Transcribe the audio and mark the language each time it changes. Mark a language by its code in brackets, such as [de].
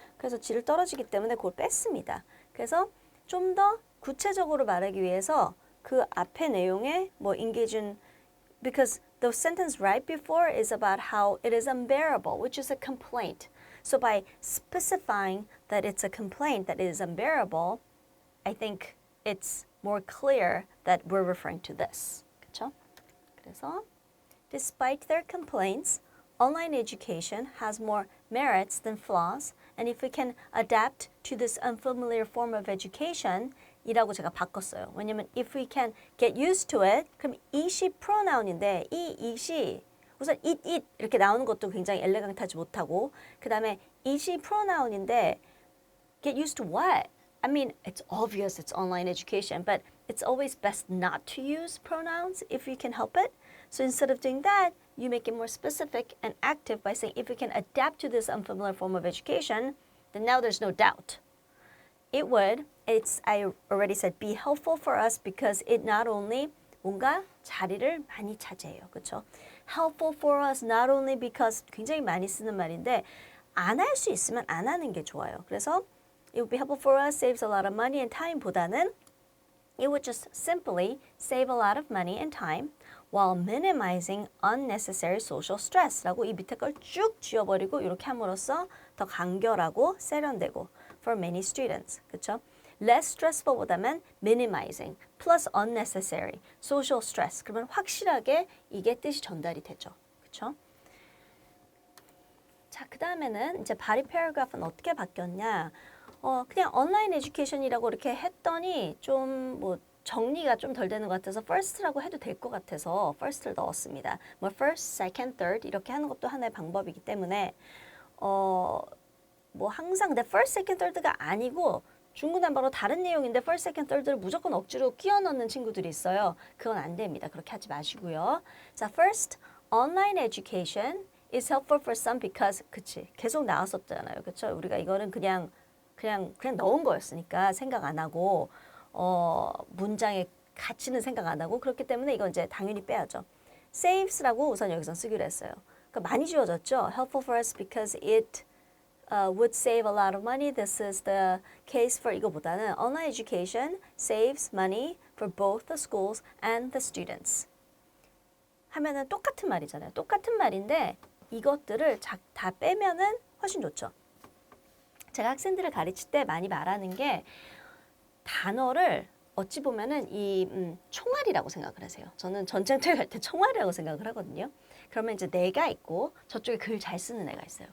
[ko] 그래서 질 떨어지기 때문에 그걸 뺐습니다. 그래서 좀 더 구체적으로 말하기 위해서 그 앞에 내용에 뭐 [en] engage in because the sentence right before is about how it is unbearable, which is a complaint. So by specifying that it's a complaint that is unbearable, I think it's more clear that we're referring to this. [ko] 그렇죠? [en] 그래서 despite their complaints, online education has more merits than flaws, and if we can adapt to this unfamiliar form of education, [ko] 이라고 제가 바꿨어요. 왜냐면 [en] if we can get used to it, [ko] 그럼 it이 pronoun인데 이 it이 우선 it 이렇게 나오는 것도 굉장히 엘레강트하지 못하고 그 다음에 it이 pronoun인데 [en] get used to what? I mean, it's obvious it's online education, but it's always best not to use pronouns if you can help it. So instead of doing that, you make it more specific and active by saying if we can adapt to this unfamiliar form of education, then now there's no doubt. It would, I already said, be helpful for us because it not only [ko] 뭔가 자리를 많이 차지해요. 그렇죠? [en] Helpful for us not only because [ko] 굉장히 많이 쓰는 말인데 안 할 수 있으면 안 하는 게 좋아요. [en] 그래서 it would be helpful for us, saves a lot of money and time 보다는 it would just simply save a lot of money and time while minimizing unnecessary social stress라고 [ko] 이 밑에 걸 쭉 지워버리고 이렇게 함으로써 더 간결하고 세련되고 [en] for many students. [ko] 그렇죠? [en] less stressful보다는 minimizing plus unnecessary social stress. [ko] 그러면 확실하게 이게 뜻이 전달이 되죠. 그렇죠? 자, 그 다음에는 이제 body paragraph는 어떻게 바뀌었냐? 그냥 온라인 에듀케이션이라고 이렇게 했더니 좀 뭐 정리가 좀 덜 되는 것 같아서 first라고 해도 될 것 같아서 first를 넣었습니다. 뭐 first, second, third 이렇게 하는 것도 하나의 방법이기 때문에 뭐 항상 근데 first, second, third가 아니고 중구난방으로 다른 내용인데 first, second, third를 무조건 억지로 끼워 넣는 친구들이 있어요. 그건 안 됩니다. 그렇게 하지 마시고요. [en] 자, first, online education is helpful for some because [ko] 그치 계속 나왔었잖아요. 그렇죠? 우리가 이거는 그냥 넣은 거였으니까 생각 안 하고 문장의 가치는 생각 안 하고 그렇기 때문에 이건 이제 당연히 빼야죠. saves라고 우선 여기서 쓰기로 했어요. 그러니까 많이 지워졌죠. [en] helpful for us because it would save a lot of money. This is the case for [ko] 이거보다는 [en] online education saves money for both the schools and the students. [ko] 하면은 똑같은 말이잖아요. 똑같은 말인데 이것들을 다 빼면은 훨씬 좋죠. 제가 학생들을 가르칠 때 많이 말하는 게 단어를 어찌 보면은 이 총알이라고 생각을 하세요. 저는 전쟁터에 갈 때 총알이라고 생각을 하거든요. 그러면 이제 내가 있고 저쪽에 글 잘 쓰는 애가 있어요.